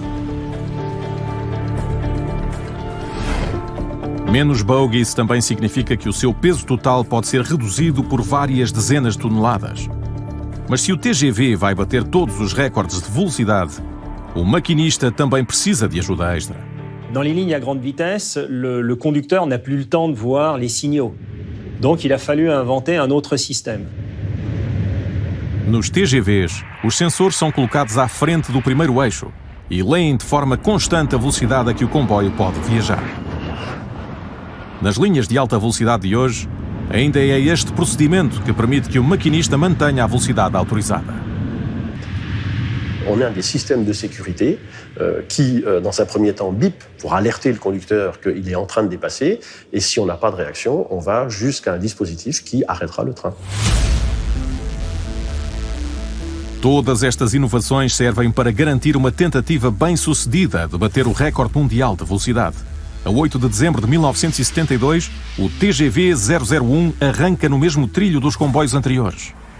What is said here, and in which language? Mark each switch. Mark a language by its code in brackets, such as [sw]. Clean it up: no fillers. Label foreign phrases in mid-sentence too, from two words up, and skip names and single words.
[pt] Menos bogies também significa que o seu peso total pode ser reduzido por várias dezenas de toneladas. Mas se o TGV vai bater todos os recordes de velocidade, o maquinista também precisa de ajuda extra. [fr] Dans les lignes à grande vitesse, le conducteur n'a plus le temps de voir les signaux. Donc il a fallu inventer un autre système. [pt] Nos TGVs, os sensores são colocados à frente do primeiro eixo e leem de forma constante a velocidade a que o comboio pode viajar. Nas linhas de alta velocidade de hoje, ainda é este procedimento que permite que o maquinista mantenha a velocidade autorizada. [fr] On a des systèmes de sécurité qui, dans un premier temps, bip pour alerter le conducteur qu'il est en train de dépasser. Et si on n'a pas de réaction, on va jusqu'à un dispositif qui arrêtera le train. [pt] Todas estas inovações servem para garantir uma tentativa bem-sucedida de bater o recorde mundial de velocidade. A 8 de dezembro de 1972, o TGV 001 arranca no mesmo trilho dos comboios anteriores.